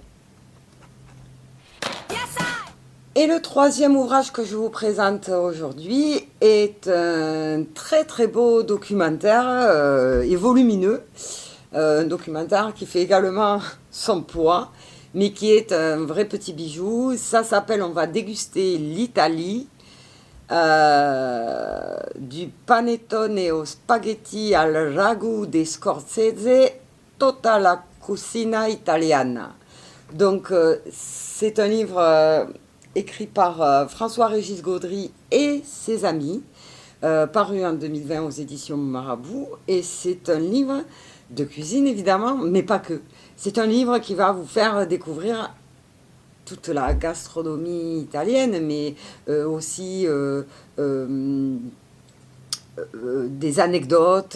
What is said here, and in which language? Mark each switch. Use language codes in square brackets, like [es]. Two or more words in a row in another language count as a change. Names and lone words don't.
[fr] Et le troisième ouvrage que je vous présente aujourd'hui est un très très beau documentaire et volumineux. Un documentaire qui fait également son poids, mais qui est un vrai petit bijou. Ça s'appelle On va déguster l'Italie, du panettone au spaghetti al ragù di Scorsese, tutta la cucina italiana. Donc c'est un livre écrit par François-Régis Gaudry et ses amis, paru en 2020 aux éditions Marabout, et c'est un livre de cuisine évidemment, mais pas que. C'est un livre qui va vous faire découvrir toute la gastronomie italienne, mais aussi des anecdotes.